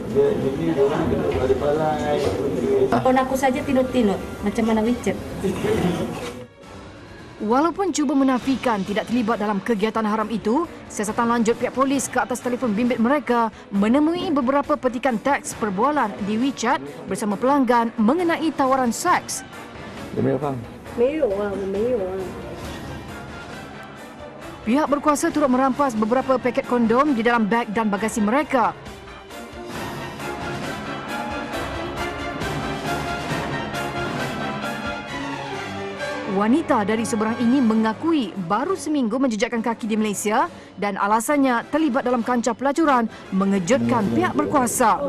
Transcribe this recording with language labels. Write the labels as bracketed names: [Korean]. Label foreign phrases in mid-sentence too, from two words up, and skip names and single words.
[Malay] Telefon aku saja tinut-tinut, macam mana WeChat. Walaupun cuba menafikan tidak terlibat dalam kegiatan haram itu, siasatan lanjut pihak polis ke atas telefon bimbit mereka menemui beberapa petikan teks perbualan di WeChat bersama pelanggan mengenai tawaran seks. [Chinese] 没有啊，我没有啊。 [Malay] Pihak berkuasa turut merampas beberapa paket kondom di dalam beg dan bagasi mereka. Wanita dari seberang ini mengakui baru seminggu menjejakkan kaki di Malaysia dan alasannya terlibat dalam kancah pelacuran mengejutkan pihak berkuasa.